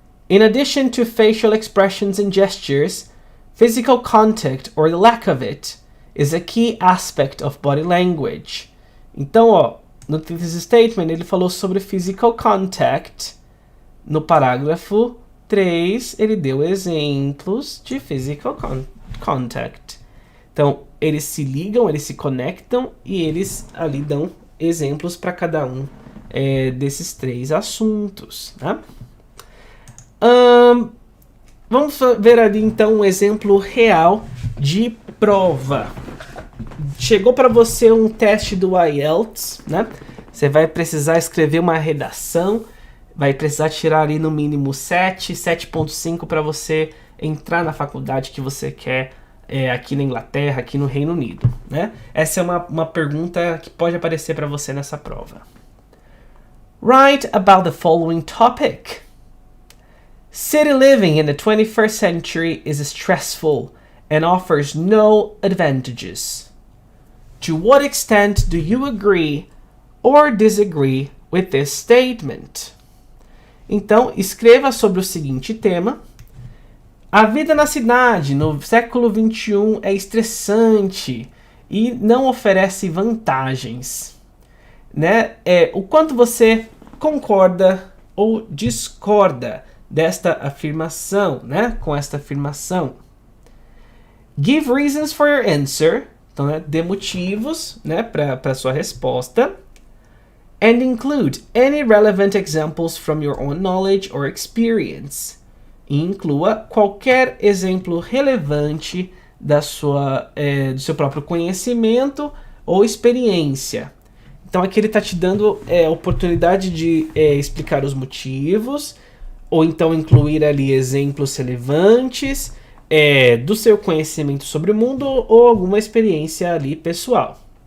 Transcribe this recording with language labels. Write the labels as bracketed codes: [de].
[en] In addition to facial expressions and gestures, physical contact, or the lack of it, is a key aspect of body language. [pt] Então, no thesis statement ele falou sobre physical contact. No parágrafo 3, ele deu exemplos de physical contact. Então, eles se ligam, eles se conectam e eles ali dão exemplos para cada um desses 3 assuntos. Né? Vamos ver ali então um exemplo real de prova. Chegou para você um teste do IELTS, né? Você vai precisar escrever uma redação, vai precisar tirar ali no mínimo 7.5 para você entrar na faculdade que você quer aqui na Inglaterra, aqui no Reino Unido, né? Essa é uma pergunta que pode aparecer para você nessa prova. [en] Write about the following topic. City living in the 21st century is stressful and offers no advantages. To what extent do you agree or disagree with this statement? [pt] Então, escreva sobre o seguinte tema. A vida na cidade no século XXI é estressante e não oferece vantagens. Né? O quanto você concorda ou discorda desta afirmação, né? Com esta afirmação. [en] Give reasons for your answer. [pt] Então, dê motivos, né, para sua resposta. [en] And include any relevant examples from your own knowledge or experience. [pt] E inclua qualquer exemplo relevante do seu próprio conhecimento ou experiência. Então, aqui ele está te dando a oportunidade de explicar os motivos, ou então incluir ali exemplos relevantes do seu conhecimento sobre o mundo ou alguma experiência ali pessoal.